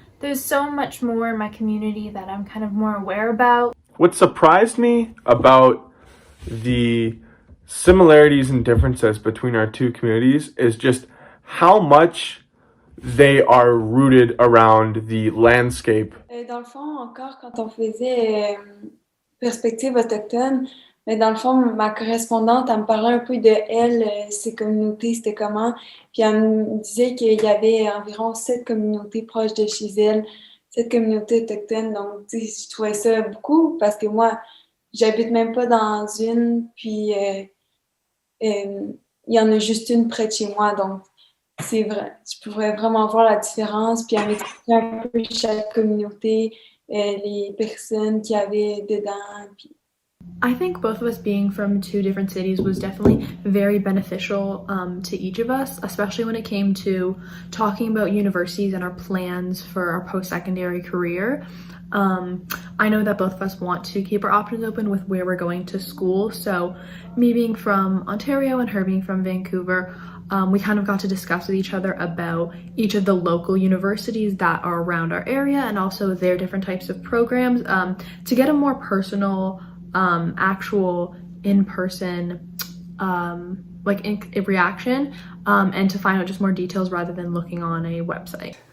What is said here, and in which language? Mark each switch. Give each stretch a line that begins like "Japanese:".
English: There's so much more in my community that I'm kind of more aware about. What surprised me about the similarities and differences between our two communities is just how much they are rooted around the landscape.
French: Dans le fond, encore quand on faisait perspective autochtone, mais dans le fond, ma correspondante, elle me parlait un peu de elle, ses communautés, c'était comment. Puis elle me disait qu'il y avait environ 7 communautés proches de chez elle, 7 communautés autochtones. Donc, tu sais, je trouvais ça beaucoup parce que moi, j'habite même pas dans une, puis il y en a juste une près de chez moi. Donc, c'est vrai, je pourrais vraiment voir la différence, puis elle m'expliquait un peu chaque communauté, les personnes qu'il y avait dedans. Puis...
English: I think both of us being from two different cities was definitely very beneficial to each of us, especially when it came to talking about universities and our plans for our post-secondary career. I know that both of us want to keep our options open with where we're going to school, so me being from Ontario and her being from Vancouver, we kind of got to discuss with each other about each of the local universities that are around our area and also their different types of programs to get a more personal, actual in-person reaction and to find out just more details rather than looking on a website.